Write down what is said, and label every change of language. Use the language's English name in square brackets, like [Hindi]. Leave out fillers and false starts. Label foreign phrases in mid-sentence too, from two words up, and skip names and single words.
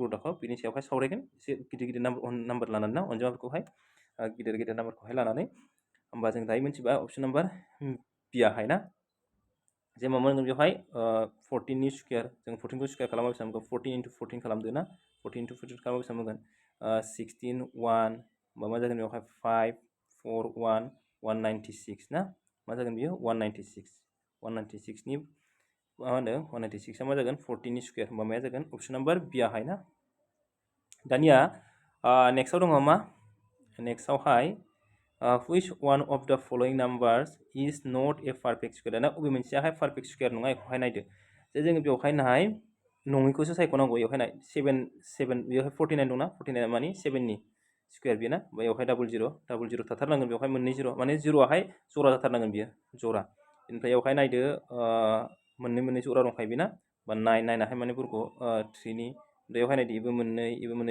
[Bodo] दाखौ बिनि सायावहाय सावरायगोन एसे गिदिर नाम्बार लानानै ना अनजिमाफोरखौहाय गिदिर नाम्बारखौहाय लानानै होमबा जों दायो मिथिबाय [English] option number B [Bodo] आहाय ना जे मा मोनगोन बेवहाय 14 नि स्कुवेर जों 14 खौ स्कुवेर खालामबा बेसेबां मोनगोन 14 into 14 खालामदो ना 14 into 14 खालामबा बेसेबां मोनगोन 16 1 होमबा मा जागोन बेवहाय 5 4 1 196 ना मा जागोन बियो 196 नि मा होनो 196 मा जागोन 14 नि स्कुवेर होमबा माया जागोन [English] option number B [Bodo] आहाय ना दानिया नेक्स्टआव दङ मा नेक्स्टआवहाय [English] which one of the following numbers is not a perfect square [Bodo] दाना बबे मोनसेयाहाय [English] perfect square [Bodo] नङा बेखौहाय नायदो जे जोङो बेवहाय नाय नङैखौसो सायख'नांगौ बेवहाय नाय 7 बेवहाय 49 दंना 49 माने 7 नि स्कुवेर बियो ना बेवहाय डाबल जिर' थाथारनांगोन बेवहाय मोननै जिर' माने जिर'आहाय जरा जाथारनांगोन बियो जरा बेनिफ्राय बेवहाय नायदो मोननै जरा दंखायो बेना बा 9 माने बर्ग 3 नि बेवहाय नायदो इबो मोननै